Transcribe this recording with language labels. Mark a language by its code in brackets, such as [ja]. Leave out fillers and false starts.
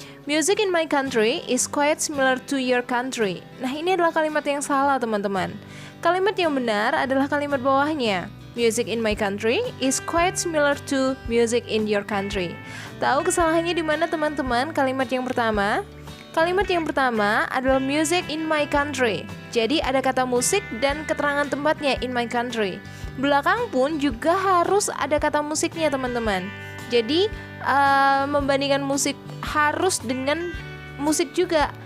[en] Music in my country is quite similar to your country. [id] Nah, ini adalah kalimat yang salah teman-teman. Kalimat yang benar adalah kalimat bawahnya. [en] Music in my country is quite similar to music in your country. [id] Tahu kesalahannya di mana teman-teman? Kalimat yang pertama. Kalimat yang pertama adalah [en] music in my country. [id] Jadi ada kata musik dan keterangan tempatnya in my country. Belakang pun juga harus ada kata musiknya teman-teman. Jadi membandingkan musik harus dengan musik juga.